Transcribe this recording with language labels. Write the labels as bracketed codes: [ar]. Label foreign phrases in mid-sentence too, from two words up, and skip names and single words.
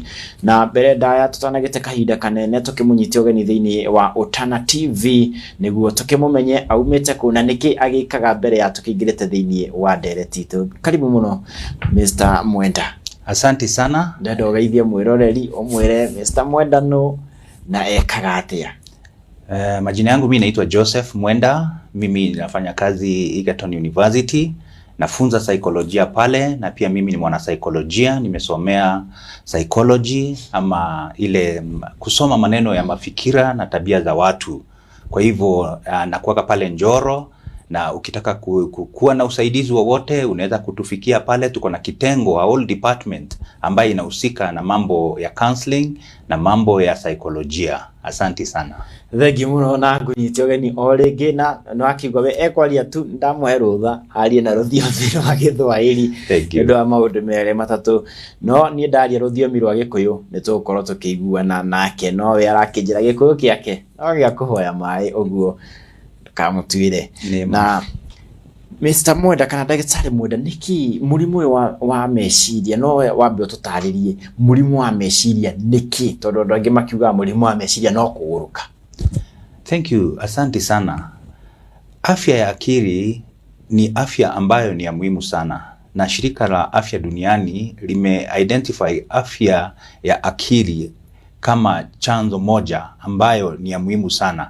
[ki] Na mbere ndaya tutanagite kahinda kanene tukimunyitio geni thiini wa Utana TV niguo tukimumenye aumite kuna niki agikaga mbere ya tukingirite thiini wa ndereti itu. Karibu muno Mr. Mwenda. [sw] Asante sana. [ki] Ndendo geithia mwiroreri umwire Mr. Mwenda no na ekaga atia? [sw] Majina yangu mimi naitwa Joseph Mwenda. Mimi nafanya kazi Egerton University nafunza saikolojia pale, na pia mimi ni mwana saikolojia, nimesomea psychology ama ile kusoma maneno ya mafikira na tabia za watu. Kwa hivyo nakuwaka pale Njoro, na ukitaka kuwa na usaidizi wowote unaweza kutufikia pale. Tuko na kitengo, [en] a whole department [sw] ambayo inahusika na mambo ya counseling na mambo ya saikolojia. Asante sana. [ki] Thengi muno na ngunyite ogeni o ringi na akigwa we ekwaria tu ndamuhe rutha arie na rũthiomi rwa Gĩthwaĩri nĩũndũ wa maũndũ merĩ matatũ, no niĩ ndaria rũthiomi rwa Gĩkũyũ nĩtũgũkorwo tũkĩiguana nake, no we arakĩnjĩra Gĩkũyũ kĩake no gĩa kũhoya maĩ ũguo kamũtuire. Na Mr. Mwenda kana ndagĩtarĩ Mwenda, nĩkĩ mũrimũ wa meciria, no wambe ũtũtarĩrie mũrimũ wa meciria nĩkĩ, tondũ andũ angĩ makiuga mũrimũ wa meciria no kũgũrũka? [en] Thank you, [sw] asante sana. Afya ya akili ni afya ambayo ni ya muhimu sana, na shirika la afya duniani lime-identify afya ya akili kama chanzo moja ambayo ni ya muhimu sana.